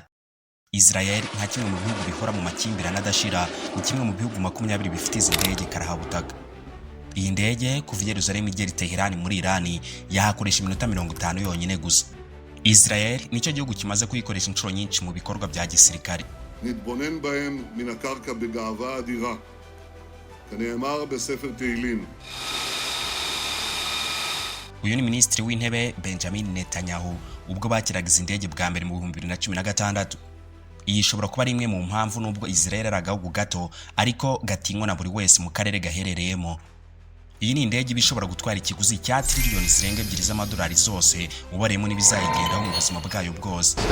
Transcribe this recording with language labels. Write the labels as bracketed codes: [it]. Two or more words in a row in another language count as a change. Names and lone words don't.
[rw] Israel nka kimwe mu bihugu bikora mu makimbirane adashira, ni kimwe mu bihugu 20 bifite izi ndege karahabutaka. Iyi ndege kuva i Yerusalemu igera i Tehran muri Iran yahakoresha iminota 50 yonyine gusa. Israel nicyo gihugu kimaze kuyikoresha inshuro nyinshi mu bikorwa bya gisirikare. [he] נתבונן בהם מן הקרקע בגאווה אדירה, כנאמר בספר תהילים. [rw] Uyu ni Minisitiri w'Intebe Benjamin Netanyahu ubwo bakiraga izi ndege bwa mbere mu 2016. Iyi ishobora kuba ari imwe mu mpamvu nubwo Israel ari agahugu gato ariko gatinywa na buri wese mu karere gaherereyemo. Iyi ni indege bishobora gutwara ikiguzi cya triliyoni zirenga 2 z'amadolari zose, ubaremo n'ibizayigendaho mu buzima bwayo bwose.